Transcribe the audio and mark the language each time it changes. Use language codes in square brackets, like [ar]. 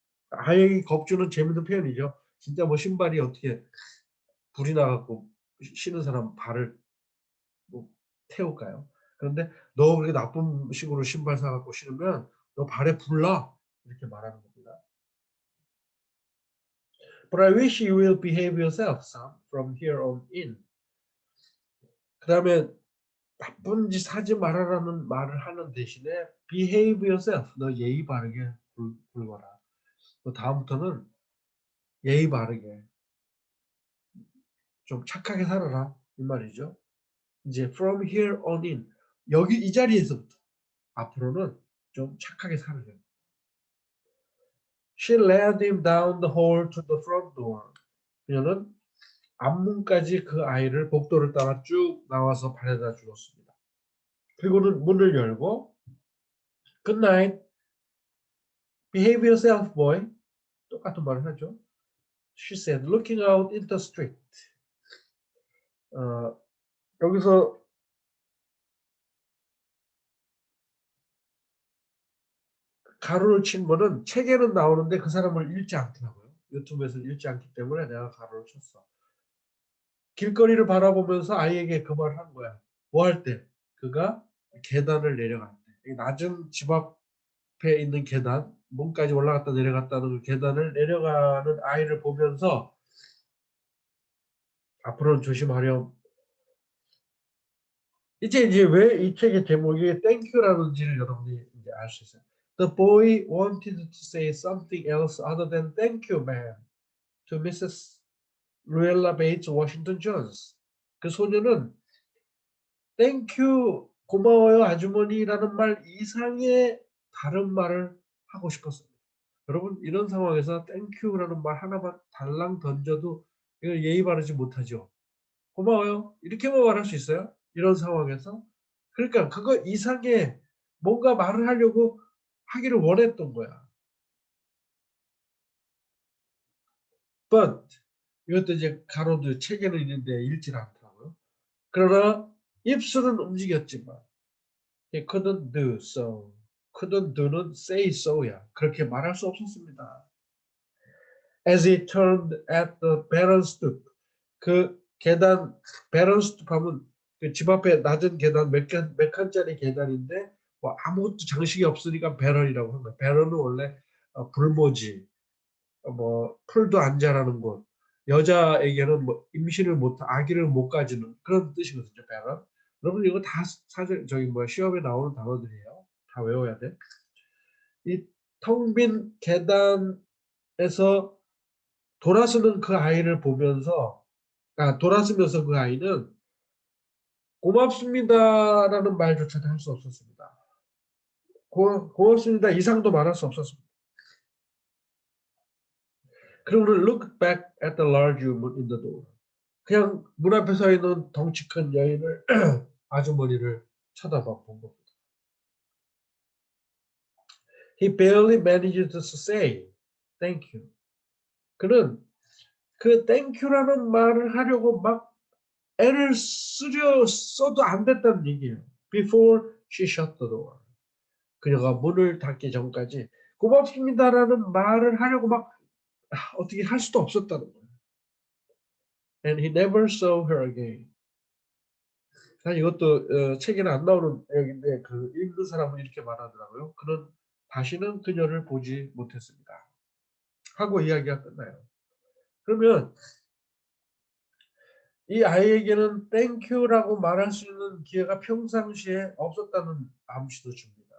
[ko] 아이에게 겁주는 재밌는 표현이죠. 진짜 뭐 신발이 어떻게 불이 나갖고 쉬는 사람 발을 뭐 태울까요? 그런데 너 그렇게 나쁜 식으로 신발 사갖고 신으면 너 발에 불 나. 이렇게 말하는 겁니다. [en] But I wish you will behave yourself, son, from here on in. [ko] 그 다음에 나쁜 짓 하지 말아라는 말을 하는 대신에 [en] behave yourself. [ko] 너 예의 바르게 굴거라. 너 다음부터는 예의 바르게 좀 착하게 살아라. 이 말이죠. 이제 [en] from here on in. [ko] 여기 이 자리에서부터 앞으로는 좀 착하게 살으려. [en] She led him down the hall to the front door. [ko] 그녀는 앞문까지 그 아이를 복도를 따라 쭉 나와서 바래다 주었습니다. 그리고는 문을 열고 [en] Good night. Behave yourself, boy. [ko] 똑같은 말을 하죠. [en] She said, looking out in the street. [ko] 여기서 가로를 친 거는 책에는 나오는데 그 사람을 읽지 않더라고요. 유튜브에서 읽지 않기 때문에 내가 가로를 쳤어. 길거리를 바라보면서 아이에게 그 말을 한 거야. 뭐 할 때? 그가 계단을 내려갈 때. 낮은 집 앞에 있는 계단, 문까지 올라갔다 내려갔다는 그 계단을 내려가는 아이를 보면서 앞으로는 조심하렴. 이제 왜 이 책의 제목이 땡큐라는지를 여러분이 이제 알 수 있어요. [en] The boy wanted to say something else other than thank you, ma'am, to Mrs. Luella Bates Washington Jones. [ko] 그 소녀는 땡큐 고마워요 아주머니라는 말 이상의 다른 말을 하고 싶었습니다. 여러분 이런 상황에서 땡큐라는 말 하나만 달랑 던져도 이거 예의 바르지 못하죠. 고마워요 이렇게만 말할 수 있어요. 이런 상황에서 그러니까 그거 이상의 뭔가 말을 하려고 하기를 원했던 거야. [en] But [ko] 이것도 이제 가로도 책에는 있는데 읽질 않더라고요. 그러나 입술은 움직였지만 [en] he couldn't do so. couldn't do는 say so야. [ko] 그렇게 말할 수 없었습니다. [en] As he turned at the baron stoop. [ko] 그 계단 [en] baron stoop [ko] 하면 그 집 앞에 낮은 계단 몇 칸짜리 계단인데 뭐 아무것도 장식이 없으니까 baron이라고 한 거야. baron은 원래 불모지, 뭐 풀도 안 자라는 곳, 여자에게는 뭐 임신을 못 아기를 못 가지는 그런 뜻이거든요. baron. 여러분 이거 다 사실 저기 뭐 시험에 나오는 단어들이에요. 다 외워야 돼. 이 텅 빈 계단에서 돌아서는 그 아이를 보면서 돌아서면서 그 아이는 고맙습니다라는 말조차도 할 수 없었습니다. 고맙습니다 이상도 말할 수 없었습니다. 그리고는 [en] look back at the large woman in the door. [ko] 그냥 문 앞에 서 있는 덩치 큰 여인을 아주머니를 쳐다봐 본 겁니다. [en] He barely managed to say thank you. [ko] 그는 그 땡큐라는 말을 하려고 막 애를 써도 안 됐다는 얘기예요. [en] Before she shut the door. [ko] 그녀가 문을 닫기 전까지 고맙습니다라는 말을 하려고 막 어떻게 할 수도 없었다는 거예요. [en] And he never saw her again. [ko] 사실 이것도 책에는 안 나오는 내용인데 그 읽는 사람은 이렇게 말하더라고요. 그는 다시는 그녀를 보지 못했습니다. 하고 이야기가 끝나요. 그러면 이 아이에게는 땡큐라고 말할 수 있는 기회가 평상시에 없었다는 암시도 줍니다.